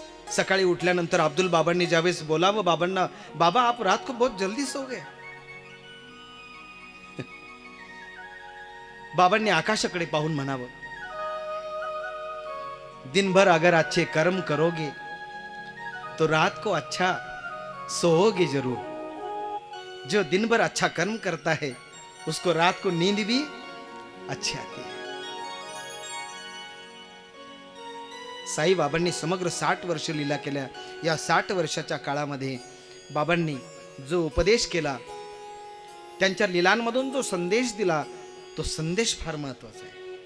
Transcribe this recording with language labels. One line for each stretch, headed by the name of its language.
Marathi: सकाळी उठल्यानंतर अब्दुल बाबांनी ज्यावेळेस बोलावं बाबांना,
Hindi: बाबा आप रात को बहुत जल्दी सो गए।
Marathi: बाबांनी आकाशाकडे पाहून म्हणावं,
Hindi: दिन भर अगर अच्छे कर्म करोगे तो रात को अच्छा सोओगे जरूर। जो दिन भर अच्छा कर्म करता है उसको रात को नींद भी अच्छी आती है.
Marathi: साई बाबांनी समग्र 60 वर्ष लीला केल्या. या 60 वर्षाच्या काळामध्ये बाबांनी जो उपदेश केला, त्यांच्या लीलांमधून जो संदेश दिला, तो संदेश फार महत्वाचा आहे.